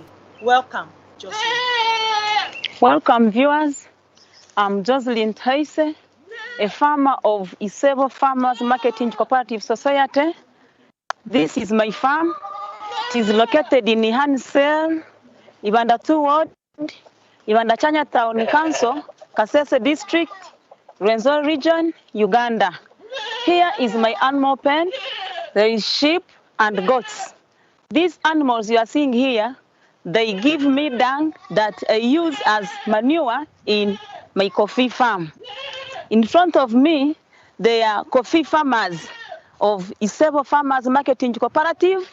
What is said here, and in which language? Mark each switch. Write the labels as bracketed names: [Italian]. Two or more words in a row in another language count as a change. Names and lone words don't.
[English] Welcome, Jocelyn. Welcome, viewers. I'm Jocelyn Tuhaise, a farmer of Isebwe Farmers Marketing Cooperative Society. This is my farm. It is located in Hansel, Ibanda 2 Ward, Ibanda Chanya Town Council, Kasese District, Rwenzori Region, Uganda. Here is my animal pen. There is sheep and goats. These animals you are seeing here, they give me dung that I use as manure in my coffee farm. In front of me, they are coffee farmers of Isebwe Farmers Marketing Cooperative.